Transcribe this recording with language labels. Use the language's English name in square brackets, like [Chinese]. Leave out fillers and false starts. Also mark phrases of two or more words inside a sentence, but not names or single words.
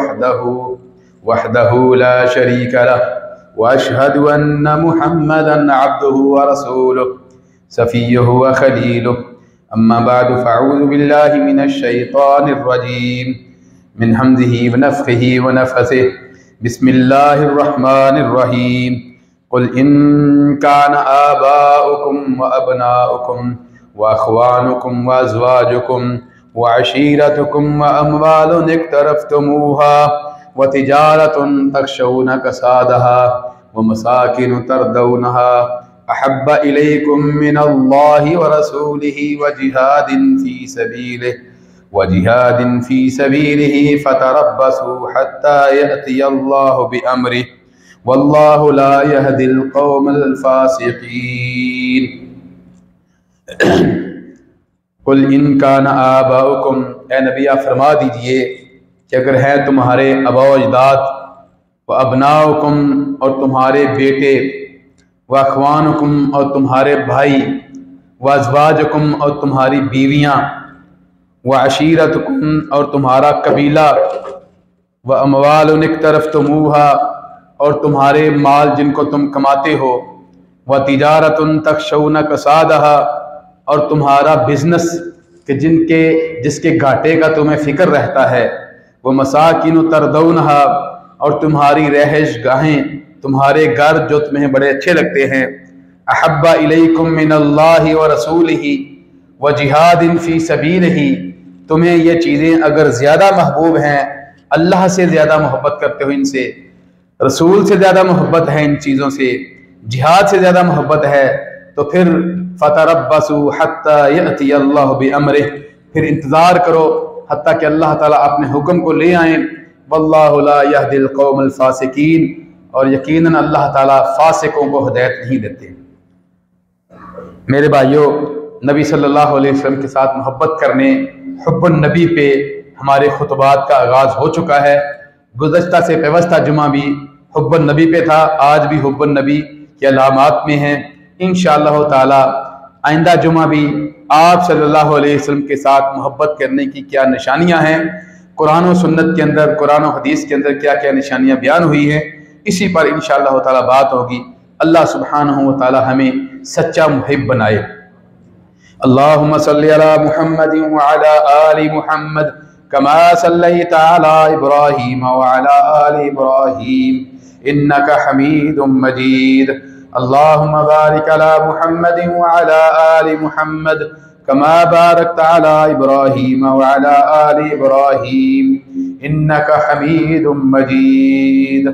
[Arabic] وحده لا شريك له وأشهد أن محمدا عبده ورسوله صفيه وخليله. أما بعد فأعوذ بالله من الشيطان الرجيم من همزه ونفخه ونفثه. بسم الله الرحمن الرحيم. قل إن كان آباؤكم وأبناؤكم وإخوانكم وأزواجكم وعشيرتكم وأموال اقترفتموها وتجارة تخشون كسادها ومساكن ترضونها أحب إليكم من الله ورسوله و وجهاد في سبيله فتربصوا حتى يأتي الله بأمره والله لا يهدي القوم الفاسقين. قل إن كان آباؤكم, [Urdu] اے نبی آپ فرما دیجیے کہ اگر ہے تمہارے آبا اجداد, [Arabic] وأبناؤكم [Urdu] اور تمہارے بیٹے, [Arabic] وإخوانكم [Urdu] اور تمہارے بھائی, [Arabic] وأزواجكم [Urdu] اور تمہاری بیویاں, [Arabic] وعشيرتكم [Urdu] اور تمہارا قبیلہ, [Arabic] وأموال اقترفتموها [Urdu] اور تمہارے مال جن کو تم کماتے ہو, [Arabic] وتجارة تخشون كسادها [Urdu] اور تمہارا بزنس کہ جس کے گھاٹے کا تمہیں فکر رہتا ہے, [Arabic] ومساكن ترضونها [Urdu] اور تمہاری رہائش گاہیں تمہارے گھر جو تمہیں بڑے اچھے لگتے ہیں, [Arabic] أحب إليكم من الله ورسوله وجهاد في سبيله, [Urdu] تمہیں یہ چیزیں اگر زیادہ محبوب ہیں اللہ سے زیادہ محبت کرتے ہو ان سے رسول سے زیادہ محبت ہے ان چیزوں سے جہاد سے زیادہ محبت ہے تو پھر [Arabic] فتربصوا حتى يأتي الله بأمره, [Urdu] پھر انتظار کرو حتیٰ کہ اللہ تعالیٰ اپنے حکم کو لے آئے. [Arabic] والله لا يهدي القوم الفاسقين, [Urdu] اور یقیناً اللہ تعالیٰ فاسقوں کو ہدایت نہیں دیتے. میرے بھائیو نبی [Arabic] صلى الله عليه وسلم [Urdu] کے ساتھ محبت کرنے, [Arabic] حب النبي [Urdu] پہ ہمارے خطبات کا آغاز ہو چکا ہے. گزشتہ سے پیوستہ جمعہ بھی [Arabic] حب النبي [Urdu] پہ تھا آج بھی [Arabic] حب النبي [Urdu] کے علامات میں ہیں. [Arabic] إن شاء الله تعالى [Urdu] آئندہ جمعہ بھی آپ [Arabic] صلى الله عليه وسلم [Urdu] کے ساتھ محبت کرنے کی کیا نشانیاں ہیں قرآن اور سنت کے اندر قرآن اور حدیث کے اندر کیا کیا نشانیاں بیان ہوئی ہیں اسی پر [Arabic] إن شاء الله تعالى [Urdu] بات ہوگی. اللہ [Arabic] سبحانه وتعالى [Urdu] ہمیں سچا محب بنائے. [Arabic] اللهم صل على محمد وعلى آل محمد كما صليت على إبراهيم وعلى آل إبراهيم إنك حميد مجيد. اللهم بارك على محمد وعلى آل محمد كما باركت على إبراهيم وعلى آل إبراهيم إنك حميد مجيد.